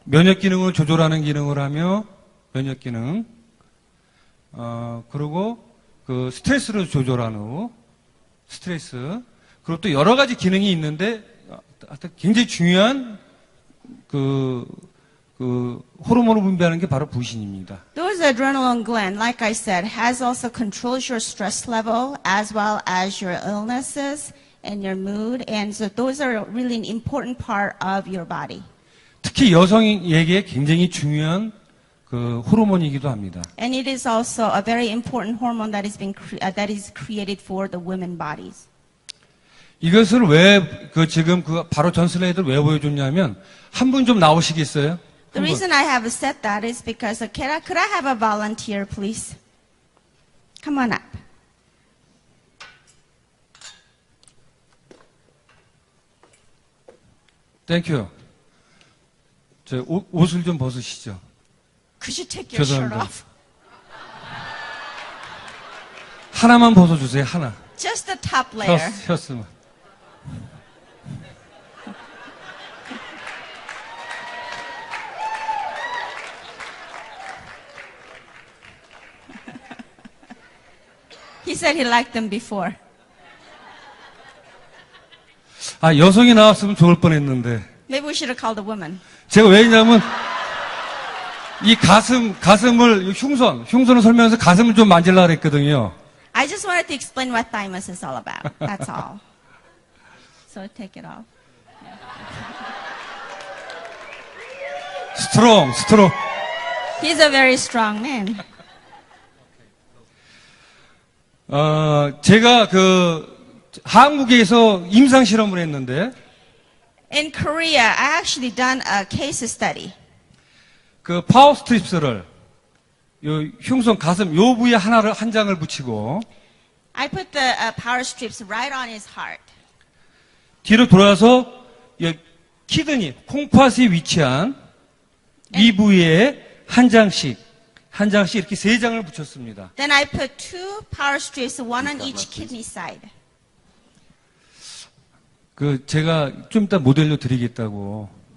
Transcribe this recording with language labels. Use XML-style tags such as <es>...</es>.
<ko>면역 기능을 조절하는 기능을 하며 면역 기능 그리고 그 스트레스를 조절하는 스트레스 그리고 또 여러 가지 기능이 있는데 굉장히 중요한 그 호르몬을 분비하는 게 바로 부신입니다.</ko> <en>Those adrenal gland, like I said, has also controls your stress level as well as your illnesses and your mood. And so those are really an important part of your body.</en> <ko>특히 여성에게 굉장히 중요한 그 호르몬이기도 합니다.</ko> <en>And it is also a very important hormone that is created for the women bodies.</en> <ko>이것을 왜 지금 바로 전 슬라이드를 왜 보여줬냐면 한 분 좀 나오시겠어요?</ko> <en>The reason I have said that is because could I have a volunteer, please? Come on up.</en> <ko>땡큐. 저 옷을 좀 벗으시죠.</ko> <en>Could you take your shirt</en> <ko>죄송합니다.</ko> <en>off?</en> <ko>하나만 벗어주세요. 하나.</ko> <en>Just the top layer.</en> <ko>셔츠만.</ko> <en>He said he liked them before.</en> <ko>아, 여성이 나왔으면 좋을 뻔했는데.</ko> <en>Maybe we should have called a woman.</en> <ko>제가 왜냐면 이 가슴을 흉선을 설명해서 가슴을 좀 만질라 그랬거든요.</ko> <en>I just wanted to explain what thymus is all about. That's all. So take it off. 스트롱. He's a very strong man.</en> <ko>제가 한국에서 임상 실험을 했는데,</ko> <en>In Korea, I actually done a case study.</en> <ko>파워 스트립스를 흉선 가슴 요 부위에 한 장을 붙이고,</ko> <en>I put the power strips right on his heart.</en> <ko>뒤로 돌아서 키드니, 콩팥이 위치한 이 부위에 한 장씩 이렇게 3장을 붙였습니다.</ko> <en>Then I put 2 power strips, one on each kidney side.</en> <ko>제가 좀 이따 모델료 드리겠다고.</ko>